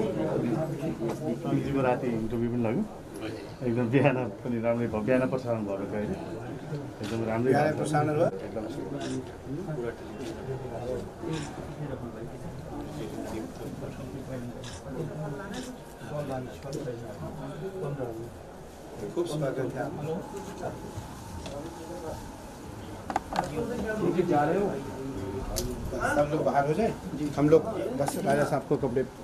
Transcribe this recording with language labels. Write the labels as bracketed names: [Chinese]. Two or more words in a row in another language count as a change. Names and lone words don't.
[Nepali] राति इन्टरभ्यू पनि लाग्यो एकदम बिहान पनि राम्रै भयो बिहान प्रसारण भयो अहिले एकदम राम्रै प्रसारण भयो [Hindi] खूब स्वागत है जा रहे हो सब लोग बाहर हो जाए हम लोग बस राजा साहब को कपड़े